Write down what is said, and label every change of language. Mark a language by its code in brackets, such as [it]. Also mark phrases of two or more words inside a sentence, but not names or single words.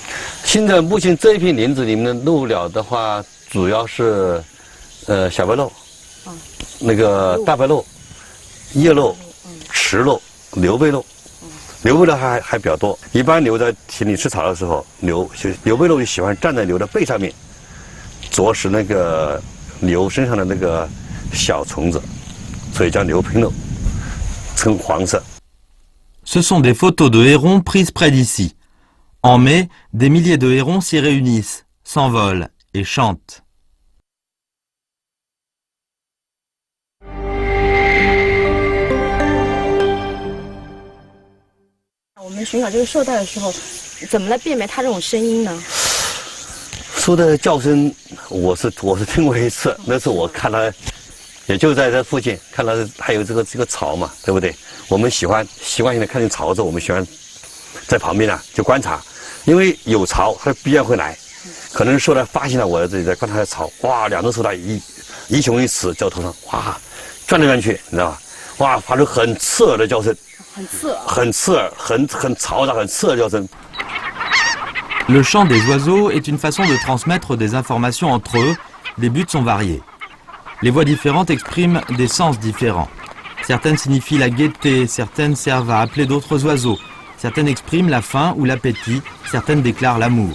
[zh] 现在目前这一片林子里面的鹭鸟的话，主要是小白鹭，那个大白鹭、叶鹭、池鹭、牛背鹭。牛背鹭还比较多，一般牛在田里吃草的时候，牛背鹭就喜欢站在牛的背上面，啄食那个牛身上的那个小虫子，所以叫牛背鹭，呈黄色。 [fr] Ce sont des photos de hérons prises près d'ici. En mai, des milliers de hérons s'y réunissent, s'envolent et chantent. [zh] 我们寻找这个绶带的时候，怎么来辨别它这种声音呢？绶带的叫声，我是听过一次，那次我看它，也就在这附近看到还有这个巢嘛，对不对？我们习惯性的看见巢之后，我们喜欢在旁边就观察，因为有巢它必然会来，可能绶带发现了我在这里在观察它的巢，哇，2只绶带一雄一雌在我头上，哇，转来转去，你知道吧？哇，发出很刺耳的叫声。很刺耳，很嘈杂，很刺耳的叫声。 [fr] Le chant des oiseaux est une façon de transmettre des informations entre eux. Les buts sont variés. Les voix différentes expriment des sens différents. Certaines signifient la gaieté, certaines servent à appeler d'autres oiseaux, certaines expriment la faim ou l'appétit, certaines déclarent l'amour.